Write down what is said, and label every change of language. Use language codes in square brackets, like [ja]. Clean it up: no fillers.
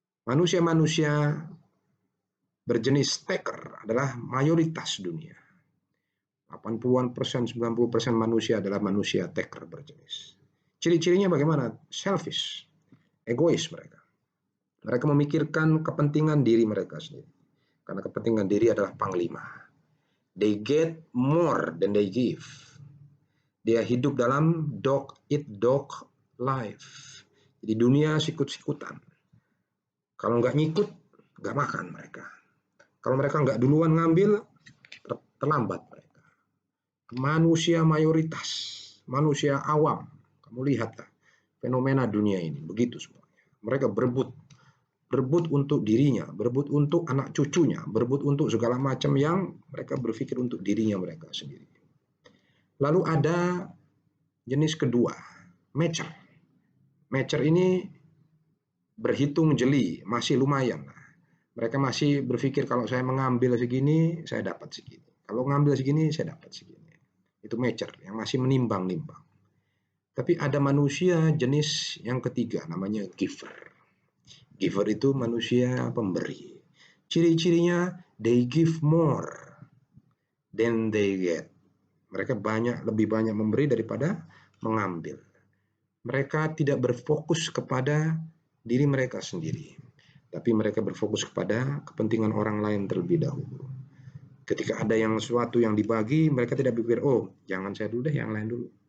[id] Manusia-manusia berjenis taker adalah mayoritas dunia. 80%, 90% manusia adalah manusia taker berjenis. Ciri-cirinya bagaimana? Selfish, egois mereka. Mereka memikirkan kepentingan diri mereka sendiri. Karena kepentingan diri adalah panglima. [en] They get more than they give. [id] Dia hidup dalam [en] dog eat dog life. [id] Jadi dunia sikut-sikutan. Kalau nggak ngikut, nggak makan mereka. Kalau mereka nggak duluan ngambil, terlambat mereka. Manusia mayoritas, manusia awam. Kamu lihatlah fenomena dunia ini, begitu semuanya. Mereka berebut untuk dirinya, berebut untuk anak cucunya, berebut untuk segala macam yang mereka berpikir untuk dirinya mereka sendiri. Lalu ada jenis kedua, matcher. Matcher ini berhitung jeli, masih lumayan. Mereka masih berpikir kalau saya mengambil segini, saya dapat segini. Kalau mengambil segini, saya dapat segini. Itu matcher yang masih menimbang-nimbang. Tapi ada manusia jenis yang ketiga, namanya giver. Giver itu manusia pemberi. Ciri-cirinya, [en] they give more than they get. [id] Mereka lebih banyak memberi daripada mengambil. Mereka tidak berfokus kepada diri mereka sendiri, tapi mereka berfokus kepada kepentingan orang lain terlebih dahulu. Ketika ada sesuatu yang dibagi, mereka tidak berpikir, oh jangan saya dulu deh, yang lain dulu.